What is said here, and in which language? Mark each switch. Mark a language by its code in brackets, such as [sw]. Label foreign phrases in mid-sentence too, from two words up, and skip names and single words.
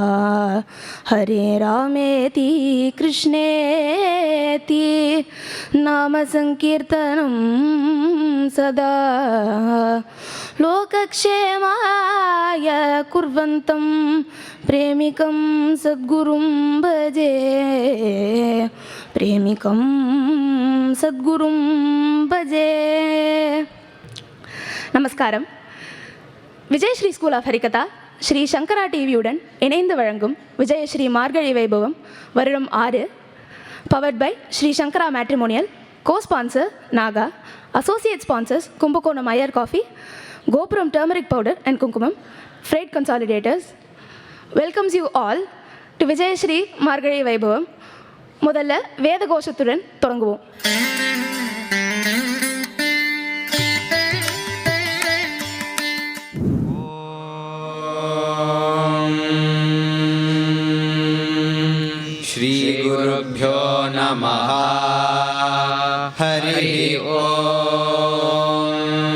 [sa] हरे रामेति कृष्णेति नाम संकीर्तनं सदा लोकक्षेमाय कुर्वन्तं प्रेमिकं सद्गुरुं भजे प्रेमिकं सद्गुरुं भजे। [ta] நமஸ்காரம். விஜயஸ்ரீ ஸ்கூல் ஆஃப் ஹரிகதா ஸ்ரீ சங்கரா டிவியுடன் இணைந்து வழங்கும் விஜயஸ்ரீ மார்கழி வைபவம் வருடம் 6 [en] powered by [ta] ஸ்ரீ சங்கரா மேட்ரிமோனியல். [en] co-sponsor Naga, associate sponsors Kumbakonam Iyer Coffee, Gopuram Turmeric Powder and Kumkumam, Freight Consolidators, welcomes you all to Vijayashree Margazhi Vaibhavam. [ta] முதல்ல வேத கோஷத்துடன் தொடங்குவோம். [sa] श्री गुरुभ्यो नमः। हरि ओम।